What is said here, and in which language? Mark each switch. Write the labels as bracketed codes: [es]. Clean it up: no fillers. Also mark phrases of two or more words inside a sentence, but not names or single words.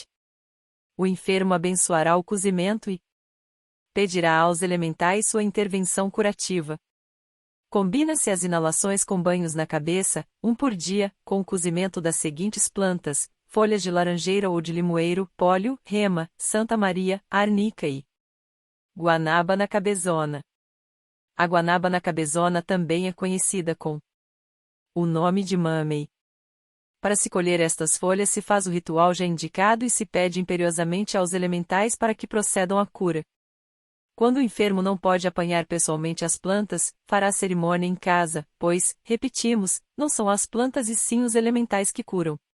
[pt] O enfermo abençoará o cozimento e pedirá aos elementais sua intervenção curativa. Combina-se as inalações com banhos na cabeça, 1 por dia, com o cozimento das seguintes plantas: folhas de laranjeira ou de limoeiro, pólio, rema, Santa Maria, arnica e [es] guanábana cabezona. [pt] A [es] guanábana cabezona [pt] também é conhecida com o nome de mamey. Para se colher estas folhas se faz o ritual já indicado e se pede imperiosamente aos elementais para que procedam à cura. Quando o enfermo não pode apanhar pessoalmente as plantas, fará cerimônia em casa, pois, repetimos, não são as plantas e sim os elementais que curam.